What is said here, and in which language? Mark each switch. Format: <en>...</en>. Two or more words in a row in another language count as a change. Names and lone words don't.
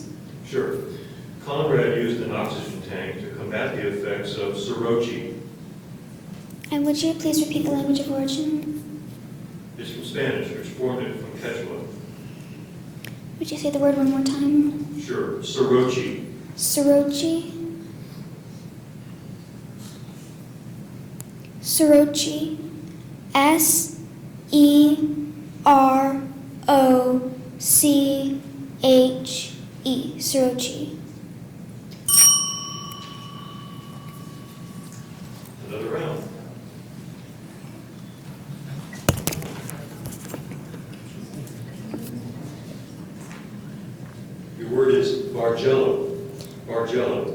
<en>Sure. Conrad used an oxygen tank to combat the effects of sorochi. And would you please repeat the language of origin? It's from Spanish, which formed it from Quechua. Would you say the word one more time? Sure. Sorochi. Sorochi. Sorochi. S-E-R-O-C-H-E. Sorochi. Another round. Your word is Bargello. Bargello.</en>